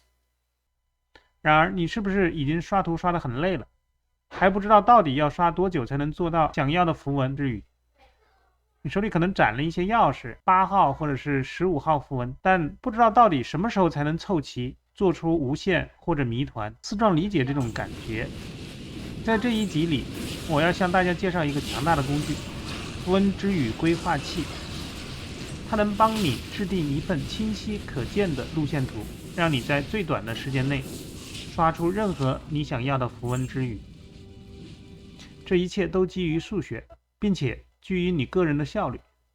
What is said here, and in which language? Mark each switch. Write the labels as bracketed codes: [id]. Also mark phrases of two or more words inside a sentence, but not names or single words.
[zh] 然而，你是不是已經刷图刷得很累了，還不知道到底要刷多久才能做到想要的符文之語？你手裡可能攒了一些鑰匙，8號或者是15號符文，但不知道到底什麼時候才能湊齊，做出無限或者謎團。丝状理解这种感觉。在这一集里，我要向大家介紹一個強大的工具——符文之語規劃器。它能幫你制定一份清晰可見的路線圖，讓你在最短的時間內刷出任何你想要的符文之語。這一切都基於數學，並且基於你個人的效率。